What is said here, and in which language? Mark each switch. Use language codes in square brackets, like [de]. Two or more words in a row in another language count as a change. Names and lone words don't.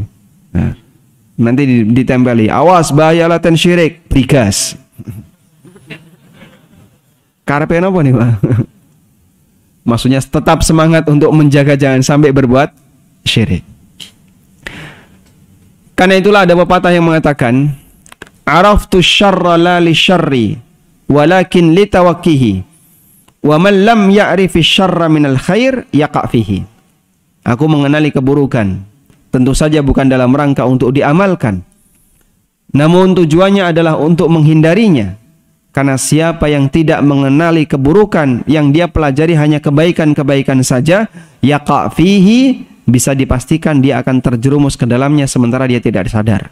[id] Nah, nanti ditempeli, awas bahaya laten syirik, brigas. [jv] Karepe apa [id] nih Pak? Maksudnya tetap semangat untuk menjaga jangan sampai berbuat syirik. Karena itulah ada pepatah yang mengatakan, [ar] عرفت الشر لا للشر ولكن لتوقيه ومن لم يعرف الشر من الخير يقع فيه. [id] Aku mengenali keburukan Tentu saja bukan dalam rangka untuk diamalkan, namun tujuannya adalah untuk menghindarinya. Karena siapa yang tidak mengenali keburukan, yang dia pelajari hanya kebaikan-kebaikan saja, [ar] يقع فيه, [id] bisa dipastikan dia akan terjerumus ke dalamnya sementara dia tidak sadar.